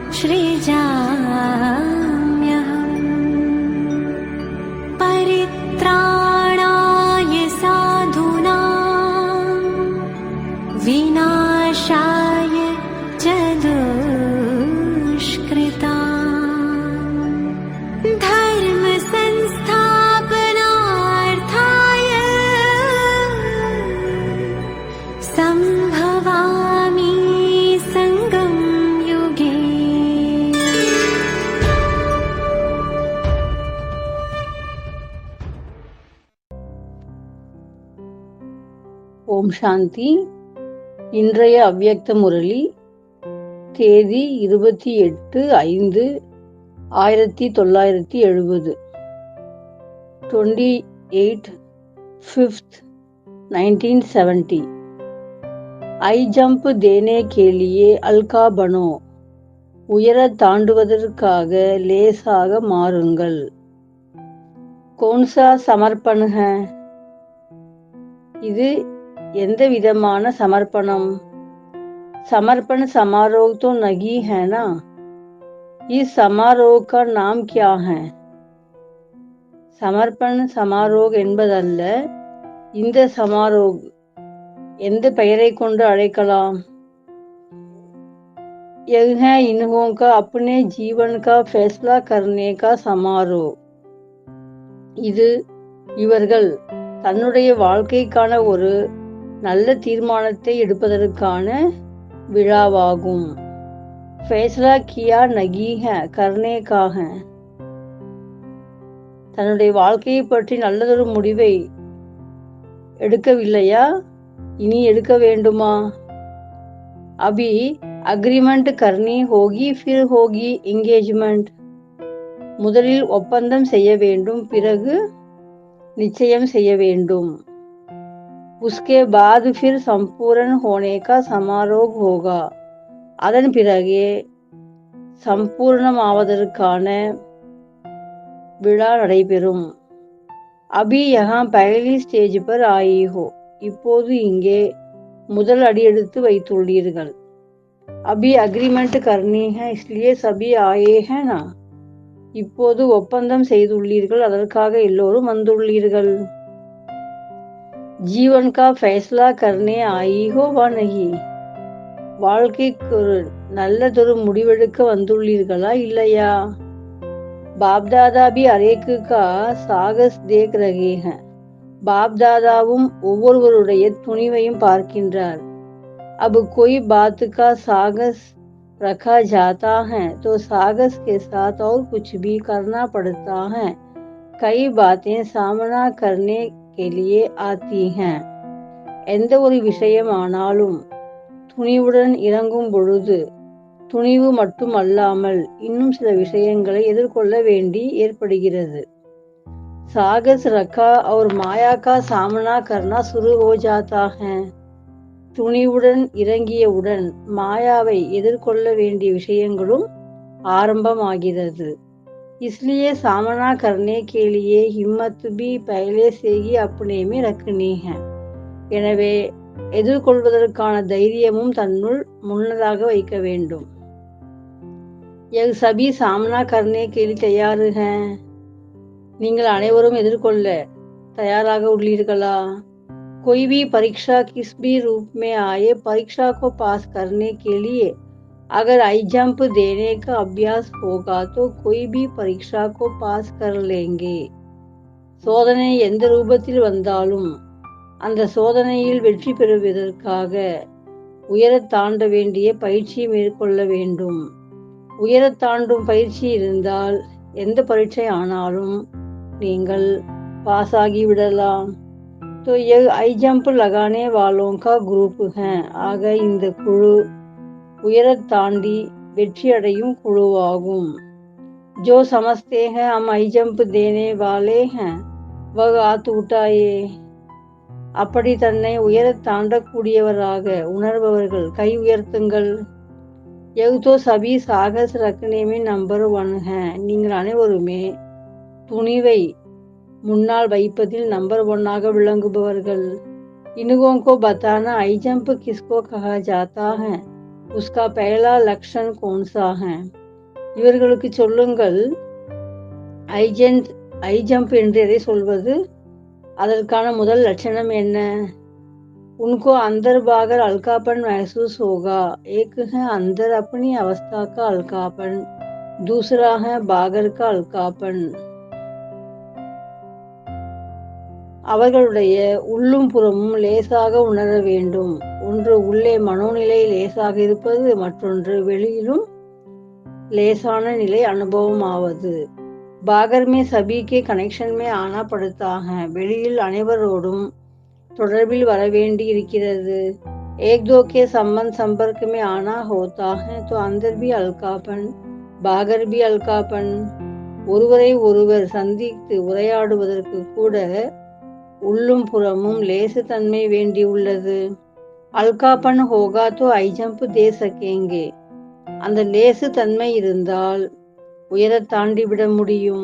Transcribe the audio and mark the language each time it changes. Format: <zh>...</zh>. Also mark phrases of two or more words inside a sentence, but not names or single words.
<sa>सृजाम्यहम् परित्राणाय साधूनां विनाशाय च दुष्कृताम् धर्म संस्थापनार्थाय संभवामि संगम युगे।</sa> <ta>ஓம் சாந்தி. இன்றைய அவ்யக்த முரளி தேதி 28/5/1970, 28/5/1970।</ta> <hi>हाई जंप देने के लिए हल्का बनो,</hi> <ta>உயர தாண்டுவதற்காக லேசாக மாறுங்கள்।</ta> <hi>कौनसा समर्पण है,</hi> <ta>இது எந்த விதமான சமர்ப்பணம்?</ta> <hi>समर्पण समारोह तो नहीं है ना। इस समारोह का नाम क्या है? समर्पण समारोह</hi> <ta>என்பதல்ல, இந்த சமாரோக் எந்த பெயரை கொண்டு அழைக்கலாம்?</ta> <hi>यह है इन्हों का अपने जीवन का फैसला करने का समारोह।</hi> <ta>இது இவர்கள் தன்னுடைய வாழ்க்கைக்கான ஒரு நல்ல தீர்மானத்தை எடுப்பதற்கான விழாவாகும்।</ta> <hi>फैसला किया नहीं है, करने का है।</hi> <ta>தன்னுடைய வாழ்க்கையை பற்றி நல்லதொரு முடிவை எடுக்கவில்லையா? இனி எடுக்க வேண்டுமா?</ta> <hi>अभी अग्रीमेंट करनी होगी, फिर होगी एंगेजमेंट।</hi> <ta>முதலில் ஒப்பந்தம் செய்ய வேண்டும், பிறகு நிச்சயம் செய்ய வேண்டும்।</ta> <hi>उसके बाद फिर संपूर्ण होने का समारोह होगा।</hi> <ta>அதன் பிறகே சம்பூர்ணமாவதற்கான விழா நடைபெறும்।</ta> <hi>अभी यहाँ पहली स्टेज पर आई हो,</hi> <ta>இப்போது இங்கே முதல் அடியெடுத்து வைத்துள்ளீர்கள்।</ta> <hi>अभी अग्रीमेंट करनी है, इसलिए सभी आए हैं ना।</hi> <ta>இப்போது ஒப்பந்தம் செய்துள்ளீர்கள், அதற்காக எல்லோரும் வந்துள்ளீர்கள்।</ta> <hi>जीवन का फैसला करने आई हो वा नहीं,</hi> <ta>வாழ்க்கைக்கு ஒரு நல்லதொரு முடிவெடுக்க வந்துள்ளீர்களா இல்லையா?</ta> <hi>बाप दादा भी हरेक का साहस देख रहे हैं।</hi> <ta>बाप दादाவும் ஒவ்வொருவருடைய துணிவையும் பார்க்கின்றார்।</ta> <hi>अब कोई बात का साहस रखा जाता है तो साहस के साथ और कुछ भी करना पड़ता है। कई बातें सामना करने के लिए आती हैं।</hi> <ta>எந்த ஒரு விஷயம் ஆனாலும் துணிவுடன் இறங்கும் பொழுது துணிவு மட்டும் அல்லாமல் இன்னும் சில விஷயங்களை எதிர்கொள்ள வேண்டி ஏற்படுகிறது।</ta> <hi>साहस रखा और माया का सामना करना शुरू हो जाता है।</hi> <ta>துணிவுடன் இறங்கியவுடன் மாயாவை எதிர்கொள்ள வேண்டிய விஷயங்களும் ஆரம்பமாகிறது।</ta> <hi>इसलिए सामना करने के लिए हिम्मत भी पहले से ही अपने में रखनी है।</hi> <ta>எனவே எதிர்கொள்வதற்கான தைரியமும் தன்னுள் முன்னதாக வைக்க வேண்டும்।</ta> <hi>यह सभी सामना करने के लिए तैयार हैं।</hi> <ta>நீங்கள் அனைவரும் எதிர்கொள்ள தயாராக உள்ளீர்களா?</ta> <hi>कोई भी परीक्षा किस भी रूप में आए, परीक्षा को पास करने के लिए अगर</hi> <en>high jump</en> <hi>देने का अभ्यास होगा तो कोई भी परीक्षा को पास कर लेंगे।</hi> <ta>சோதனை எந்த ரூபத்தில் வந்தாலும் அந்த சோதனையில் வெற்றி பெறுவதற்காக உயரத் தாண்ட வேண்டிய பயிற்சியை மேற்கொள்ள வேண்டும்। உயரத் தாண்டும் பயிற்சி இருந்தால் எந்த பரீட்சை ஆனாலும் நீங்கள் பாஸ் ஆகிவிடலாம்।</ta> <hi>तो यह</hi> <en>high jump</en> <hi>लगाने वालों का ग्रुप है।</hi> <ta>ஆக இந்த குழு உயரத் தாண்டி வெற்றி அடையும் குழுவாகும்।</ta> <hi>जो समझते हैं हम</hi> <en>high jump</en> <hi>देने वाले हैं वह हाथ उठाए।</hi> <ta>அப்படி தன்னை உயரத் தாண்டக்கூடியவராக உணர்பவர்கள் கை உயர்த்துங்கள்.</ta> <hi>ये तो सभी साहस रखने में नंबर 1 हैं.</hi> <ta>நீங்கள் அனைவருமே துணிவை முன்னால் வைப்பதில் நம்பர் 1ஆக விளங்குபவர்கள்.</ta> <hi>इन्हों को बताना</hi> <en>high jump</en> <hi>किसको कहा जाता है, उसका पहला लक्षण कौन सा है.</hi> <ta>இவர்களுக்கு சொல்லுங்கள்</ta> <en>high jump</en> <ta>என்று எதை சொல்வது, அதற்கான முதல் லட்சணம் என்ன.</ta> <hi>उनको अंदर बाहर हल्कापन महसूस होगा. एक है अंदर अपनी अवस्था का हल्कापन, दूसरा है बाहर का हल्कापन.</hi> <ta>அவர்களுடைய உள்ளும் புறமும் லேசாக உணர வேண்டும். ஒன்று உள்ளே மனோநிலை லேசாக இருப்பது, மற்றொன்று வெளியிலும் லேசான நிலை அனுபவம் ஆவது.</ta> <hi>बाहर में सबके कनेक्शन में आना पड़ता है,</hi> <ta>வெளியில் அனைவரோடும் தொடர்பில் வரவேண்டி இருக்கிறது.</ta> <hi>एक दो के संबंध संपर्क में आना होता है तो अंदर भी हल्कापन बाहर भी हल्कापन.</hi> <ta>ஒருவரை ஒருவர் சந்தித்து உரையாடுவதற்கு கூட உள்ளும் புறமும் லேசு தன்மை வேண்டியுள்ளது.</ta> <hi>हल्कापन होगा तो हाई जंप दे सकेंगे.</hi> <ta>அந்த லேசு தன்மை இருந்தால் உயர தாண்டி விட முடியும்.</ta>